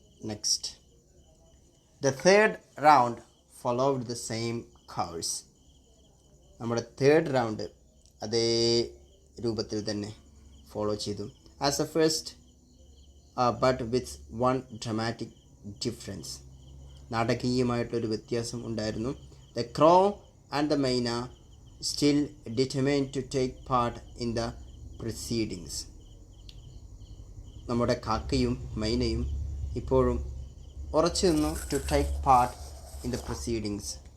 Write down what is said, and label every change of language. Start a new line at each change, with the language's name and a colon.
English: Next, the third round followed the same course.
Malayalam: നമ്മുടെ third round അതേ രൂപത്തിൽ തന്നെ ഫോളോ ചെയ്തു.
English: as a first, but with one dramatic difference,
Malayalam: നാടകീയമായിട്ടൊരു വ്യത്യാസം ഉണ്ടായിരുന്നു.
English: The crow and the myna still determined to take part in the proceedings.
Malayalam: നമ്മുടെ കാക്കയും മൈനയും ഇപ്പോഴും ഉറച്ചു നിന്നു
English: To take part in the proceedings.